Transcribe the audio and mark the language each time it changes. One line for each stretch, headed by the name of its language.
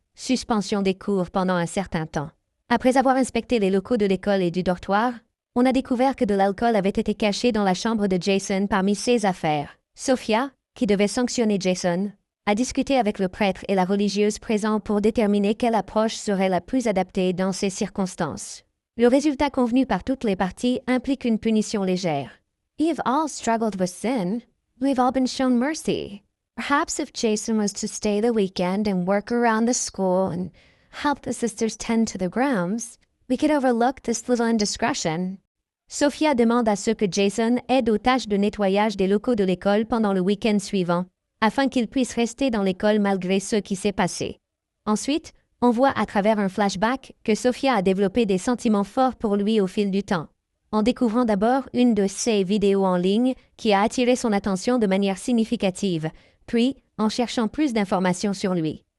French: Suspension des cours pendant un certain temps. Après avoir inspecté les locaux de l'école et du dortoir, on a découvert que de l'alcool avait été caché dans la chambre de Jason parmi ses affaires. Sophia, qui devait sanctionner Jason, a discuté avec le prêtre et la religieuse présents pour déterminer quelle approche serait la plus adaptée dans ces circonstances. Le résultat convenu par toutes les parties implique une punition légère.
English: We've all struggled with sin. We've all been shown mercy. Perhaps if Jason was to stay the weekend and work around the school and help the sisters tend to the grounds, we could overlook this little indiscretion.
French: Sophia demande à ce que Jason aide aux tâches de nettoyage des locaux de l'école pendant le week-end suivant, afin qu'il puisse rester dans l'école malgré ce qui s'est passé. Ensuite, on voit à travers un flashback que Sophia a développé des sentiments forts pour lui au fil du temps. en découvrant d'abord une de ses vidéos en ligne qui a attiré son attention de manière significative, puis en cherchant plus d'informations sur lui.